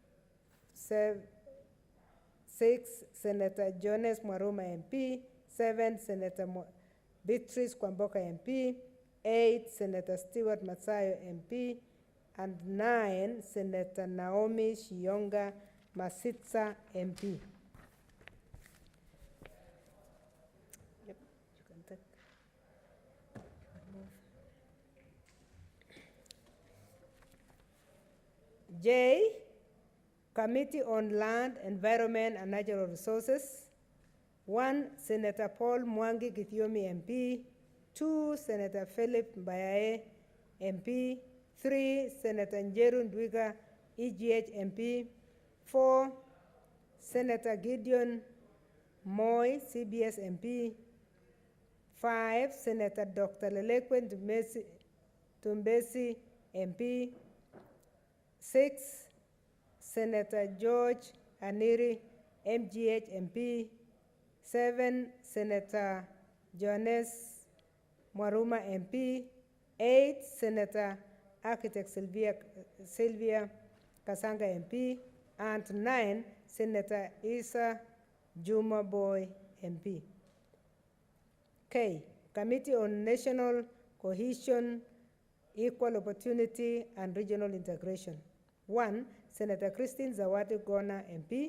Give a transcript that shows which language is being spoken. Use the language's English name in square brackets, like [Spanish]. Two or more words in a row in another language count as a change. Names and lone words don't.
[English] 6, Senator Jones Mwaruma MP. 7, Senator Beatrice Kwamboka MP. 8, Senator Stewart Matsayo MP. And 9, Senator Naomi Shionga Masitsa MP. Yep, you can take. J, Committee on Land, Environment, and Natural Resources. 1, Senator Paul Mwangi Githiomi MP. 2, Senator Philip Mbayae MP. 3, Senator Njeru Ndwiga EGH MP. 4, Senator Gideon Moy CBS MP. 5, Senator Dr. Lelekwe Tumbesi MP. 6, Senator George Aniri MGH MP. 7, Senator Jones Mwaruma MP. 8, Senator Architect Sylvia Kasanga MP. And 9, Senator Isa Juma Boy MP. K, Committee on National Cohesion, Equal Opportunity, and Regional Integration. 1, Senator Christine Zawadi Gona MP.